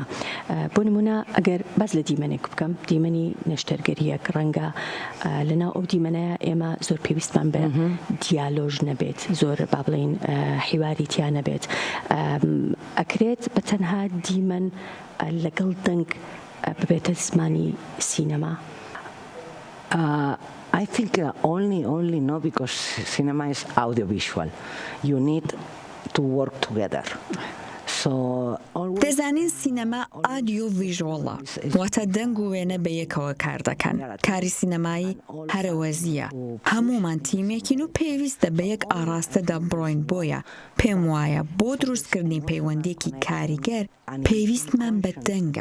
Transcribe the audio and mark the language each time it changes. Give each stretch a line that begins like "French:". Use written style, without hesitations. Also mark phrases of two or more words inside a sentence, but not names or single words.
Central Kurdish: بۆ نمونە ئەگەر باز لە دیمەنێک بکەم، دیمەنی نەشتەرگەریەک ڕەنگە لەنا ئەو دیمەنەیە ئێمە زۆر پێویستمان بە دیالۆژ نەبێت زۆر با بڵین حیواری تیا نەبێت ئەکرێت بە تەنها دیمەن لەگەڵ دەنگ ببێتە زمانی سینەما.
English: I think only no, because cinema is audiovisual. You need to work together.
Central Kurdish: دەزانین سینەما
English: audio visual
Central Kurdish: واتە دەنگ و وێنە بە یەکەوە کار دەکەن. کاری سینەمایی هەرەوەزیە. هەمومان تیمێکین و پێویستە بە یەک ئاراستەدا بڕۆین بۆیە. پێم وایە بۆ دروستکردنی پەیوەندێکی کاریگەر پێویستمان بە دەنگە.